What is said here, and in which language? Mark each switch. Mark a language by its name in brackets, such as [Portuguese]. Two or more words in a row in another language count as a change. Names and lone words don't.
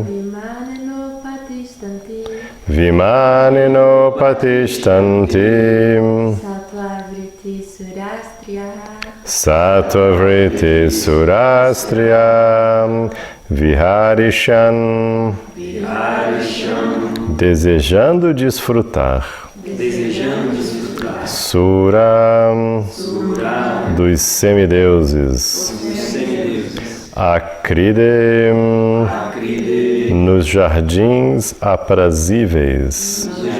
[Sanskrit] Vimaneno Patishtantim Vimaneno Patishtantim Sattva Vritti Surastriyam Sattva Vritti Surastriyam Viharishan, [Portuguese] desejando desfrutar, Sura, dos semideuses, Akridem, nos jardins aprazíveis,